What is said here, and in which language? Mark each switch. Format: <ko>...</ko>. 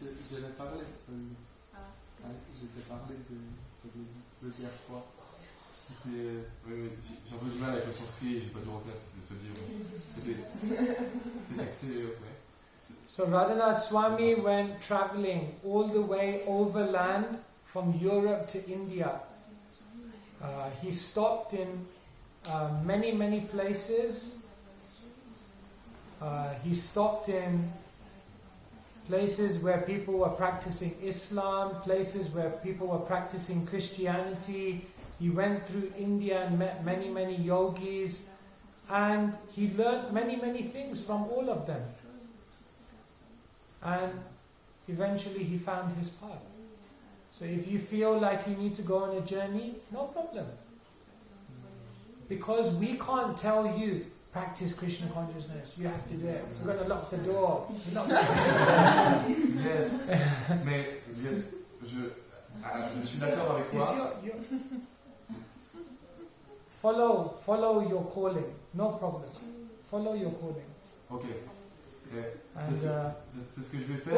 <fr>J'avais parlé de ce livre. J'étais parlé de ce livre plusieurs fois. Oui, j'ai un peu du mal avec le sanskrit, j'ai pas dû retenir ce livre. C'est ouais.</fr> <en>So Radhanath Swami went traveling all the way overland from Europe to India. He stopped in many places. He stopped in places where people were practicing Islam, places where people were practicing Christianity. He went through India and met many yogis, and he learned many things from all of them. And eventually he found his path. So if you feel like you need to go on a journey, no problem. Because we can't tell you, practice Krishna consciousness, you have to do it. We're going to lock the door.</en> <fr>Yes, mais yes, je suis d'accord avec toi.</fr> <en>Follow your calling, no problem. Follow your calling. Ok. And</en> <fr>c'est ce que je vais faire.</fr>